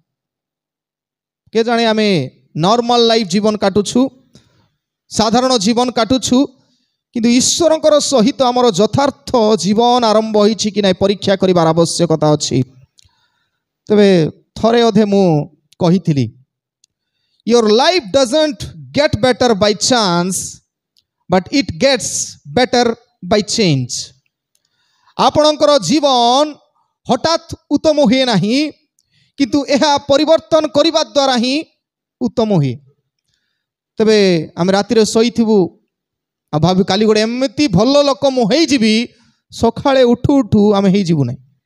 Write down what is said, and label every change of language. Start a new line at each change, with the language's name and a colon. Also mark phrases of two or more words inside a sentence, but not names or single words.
Odia: କେ ଜାଣେ ଆମେ
English: normal life
Odia: ଜୀବନ କାଟୁଛୁ, ସାଧାରଣ ଜୀବନ କାଟୁଛୁ, କିନ୍ତୁ ଈଶ୍ୱରଙ୍କର ସହିତ ଆମର ଯଥାର୍ଥ ଜୀବନ ଆରମ୍ଭ ହୋଇଛି କି ନାହିଁ ପରୀକ୍ଷା କରିବାର ଆବଶ୍ୟକତା ଅଛି। ତେବେ ଥରେ ଅଧେ ମୁଁ କହିଥିଲି,
English: your life doesn't get better by chance, but it gets better by change।
Odia: ଆପଣଙ୍କର ଜୀବନ ହଠାତ୍ ଉତ୍ତମ ହୁଏ ନାହିଁ, କିନ୍ତୁ ଏହା ପରିବର୍ତ୍ତନ କରିବା ଦ୍ୱାରା ହିଁ ଉତ୍ତମ ହୁଏ। ତେବେ ଆମେ ରାତିରେ ଶୋଇଥିବୁ ଆଉ ଭାବି କାଲି ଗୋଟେ ଏମିତି ଭଲ ଲୋକ ମୁଁ ହେଇଯିବି, ସକାଳେ ଉଠୁ ଉଠୁ ଆମେ ହେଇଯିବୁ ନାହିଁ।